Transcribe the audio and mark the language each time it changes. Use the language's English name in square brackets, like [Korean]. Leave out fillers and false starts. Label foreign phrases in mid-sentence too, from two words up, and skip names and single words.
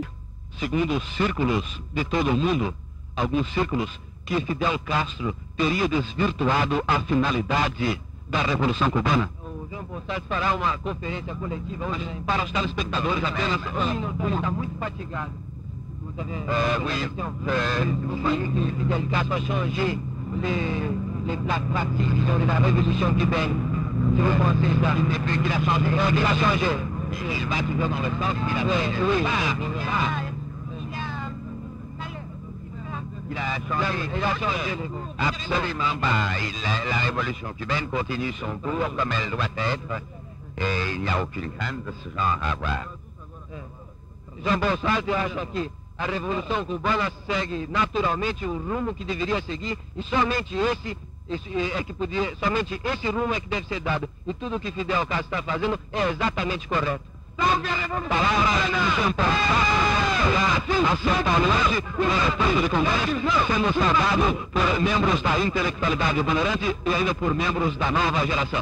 [Portuguese] Segundo os círculos de todo o mundo, alguns círculos, que Fidel Castro teria desvirtuado a finalidade da Revolução Cubana. O Jean-Paul Sartre fará uma conferência coletiva hoje, né? Para os telespectadores apenas... Ele está muito fatigado. [French] Vous avez oui, vous croyez que Fidel Castro a changé les pratiques, disons, de la Révolution cubaine? Si vous pensez ça. Depuis qu'il a changé. Qu'il a changé. Il va toujours dans le sens qu'il a fait. Oui. Il a changé. Il a changé les mots. Absolument pas. La révolution cubaine continue son cours comme elle doit être. Et il n'y a aucune crainte de ce genre à avoir. [Portuguese] Jean-Paul Sartre acha que a Revolução Cubana segue naturalmente o rumo que deveria seguir e somente somente esse rumo é que deve ser dado. E tudo o que Fidel Castro está fazendo é exatamente correto. Salve a Revolução! Palavra de Jean-Paul Sartre a São Paulo hoje, no ponto de congresso, sendo saudado por membros da intelectualidade bandeirante e ainda por membros da nova geração.